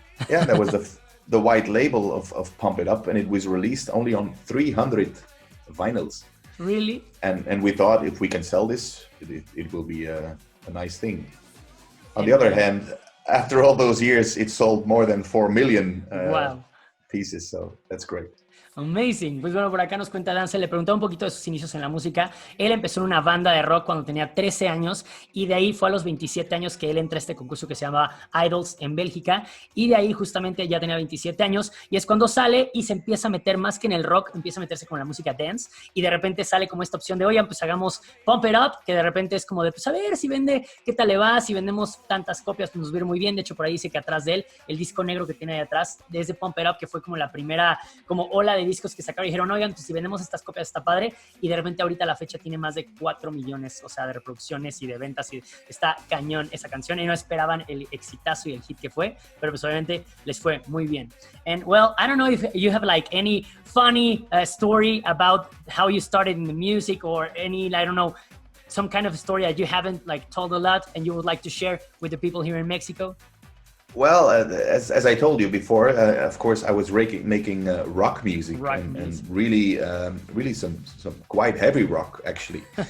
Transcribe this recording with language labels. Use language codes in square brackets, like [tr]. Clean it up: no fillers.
[en] Yeah, that was the white label of Pump It Up, and it was released only on 300 vinyls. Really? And we thought if we can sell this, it will be a nice thing. On the other hand, after all those years, it sold more than 4 million. Wow. Pieces, so that's great. Amazing. [es] Pues bueno, por acá nos cuenta DANZEL, le preguntaba un poquito de sus inicios en la música. Él empezó en una banda de rock cuando tenía 13 años y de ahí fue a los 27 años que él entra a este concurso que se llama Idols en Bélgica, y de ahí justamente ya tenía 27 años y es cuando sale y se empieza a meter más que en el rock, empieza a meterse con la música dance, y de repente sale como esta opción de, oigan, pues hagamos Pump It Up, que de repente es como de, pues a ver si vende, qué tal le va, si vendemos tantas copias, pues nos va a ir muy bien. De hecho, por ahí dice que atrás de él, el disco negro que tiene ahí atrás, desde Pump It Up, que fue como la primera como ola de discos que sacaron y dijeron, oigan, pues si vendemos estas copias está padre, y de repente ahorita la fecha tiene más de 4 millones, o sea, de reproducciones y de ventas, y está cañón esa canción, y no esperaban el exitazo y el hit que fue, pero pues obviamente les fue muy bien. [en] And well, I don't know if you have like any funny story about how you started in the music, or any, I don't know, some kind of story that you haven't like told a lot and you would like to share with the people here in Mexico? Well, as I told you before, of course, I was making rock music, and really, really some quite heavy rock, actually.